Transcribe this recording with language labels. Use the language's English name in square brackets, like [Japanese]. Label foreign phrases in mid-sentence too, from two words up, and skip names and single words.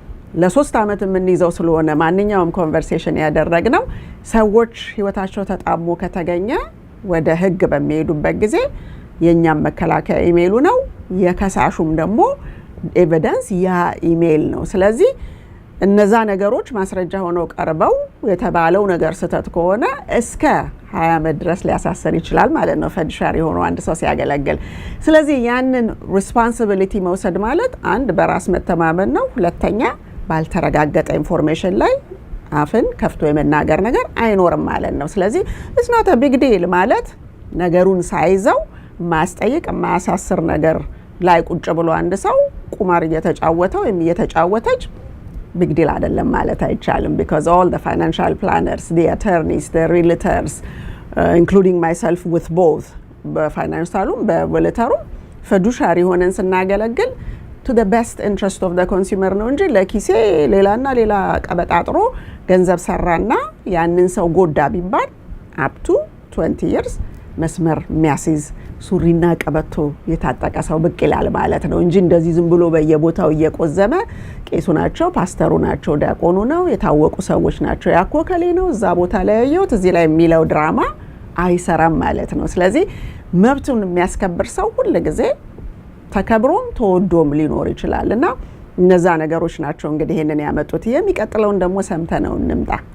[Amharic] ለ3 አመት የምንይዘው ስለሆነ ማንኛውም ኮንቨርሴሽን ያደረግነው ሰዎች ህይወታቸው ተጣሞ ከተገኘ ወደ ህግ በሚሄዱበት ጊዜ የኛም መከላከያ ኢሜሉ ነው የከሳሹም ደግሞ ኤቪደንስ ያ ኢሜል ነው ስለዚህ እነዛ ነገሮች ማስረጃ ሆነው ቀርበው የተባለው ነገር ስተት ከሆነ እስከ 20 አመት ድረስ ሊያሳሰር ይችላል ማለት ነው ፈድሻሪ ሆኖ አንድ ሰው ሲያገለግል ስለዚህ ያንን ሪስፖንሲቢሊቲ መውሰድ ማለት አንድ በራስ መተማመን ነው ሁለተኛ ባልተረጋገጠ ኢንፎርሜሽን ላይ አፍን ከፍቶ የመናገር ነገር አይኖርም ማለት ነው ስለዚህ [English] it's not a big deal [Amharic] ማለት ነገሩን ሳይዘው ማስጠይቅ ማያሳስር ነገር ላይ ቁጭ ብሎ አንድ ሰው ቁማር እየተጫወተው እየተጫወተች [English] big deal [Amharic] አይደለም ማለት አይቻልም [English] because all the financial planners the attorneys the realtors including myself with both [Amharic] በፋይናንሻሉም በወለተሩም ፈዱሻሪ ሆነን ስናገለግል [English] to the best interest of the consumer [Amharic] ነው እንጂ ለኪሴ ሌላና ሌላ ቀበጣጥሮ ገንዘብ ሰራና ያንን ሰው ጎዳ ቢባል up [English] to 20 years [Amharic] መስመር የሚያስይዝ ሱሪና ቀበቶ የታጠቀ ሰው ብቅ ይላል ማለት ነው እንጂ እንደዚህ ዝም ብሎ በየቦታው እየቆዘመ ቄሱ ናቸው ፓስተሩ ናቸው ዲያቆኑ ነው የታወቁ ሰዎች ናቸው ያኮከሌ ነው እዛ ቦታ ላይ ያየሁት እዚህ ላይ የሚለው ድራማ አይሰራም ማለት ነው ስለዚህ መብቱን የሚያስከብር ሰው ሁሉ ጊዜ ተከብሮም ተወዶም ሊኖር ይችላልና እነዛ ነገሮች ናቸው እንግዲህ ይሄንን ያመጡት የሚቀጥለውን ደግሞ ሰምተነው እንምጣ